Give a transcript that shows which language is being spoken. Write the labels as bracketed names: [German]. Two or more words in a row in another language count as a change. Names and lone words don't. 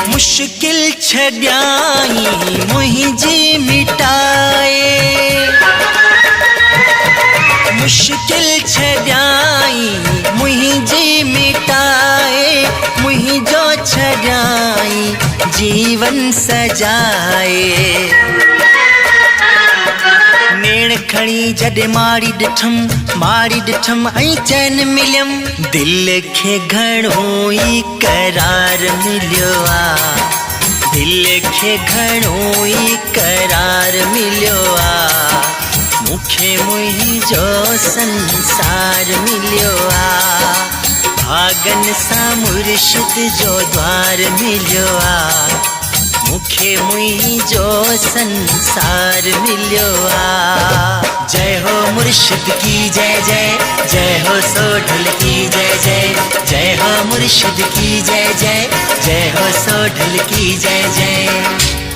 [Sindhi] मुश्किल छड्याई मुहिंजी मिटाए, मुश्किल छड्याई मुहिंजी मिटाए। मुहिंजो छड्याई जीवन सजाए। नेण खणी जॾे मारी ॾिठम ऐं चैन मिलियम। दिल खे घणो ई करार मिलियो आ, दिल खे घणो ई करार मिलियो आ। मुखे मुहिंजो संसार मिलियो आ। भागन सा मुर्शिद जो द्वार मिलियो आ, मुखे मुहिंजो संसार मिलियो आ। [Hindi] जय हो मुर्शिद की जय जय, जय हो सोढल की जय जय। जय हो मुर्शिद की जय जय, जय हो सोढल की जय जय।